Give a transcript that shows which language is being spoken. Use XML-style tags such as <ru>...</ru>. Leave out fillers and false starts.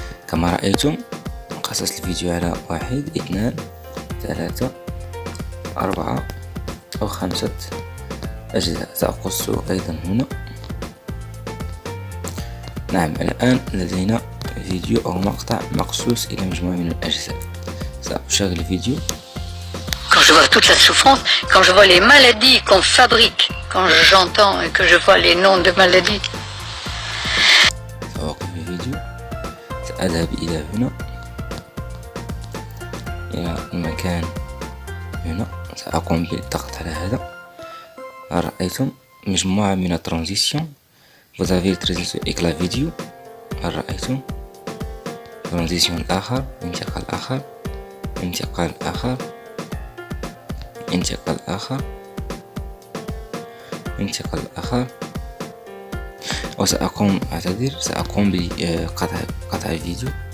<ar>كما رأيتم قصص الفيديو على 1 2 3 4 أو 5 أجزاء. سأقصه أيضا هنا. نعم، الآن لدينا فيديو أو مقطع مقصوص إلى مجموعة من الأجزاء. سأشغل الفيديو.</ar> <fr>Quand je vois toute la souffrance, quand je vois les maladies qu'on fabrique, quand j'entends et que je vois les noms de maladies.</fr> <ar>سأوقف الفيديو، سأذهب إلى هنا، إلى المكان هنا. سأقوم بالضغط على هذا. رأيتم مجموعة من الترانزيسيون.</ar> <fr>Vous avez transition avec la vidéo.</fr> <ar>رأيتم ترانزيسيون آخر، انتقال آخر، انتقال آخر، انتقال آخر، انتقال آخر. وسأقوم سأقوم بقطع الفيديو.</ar>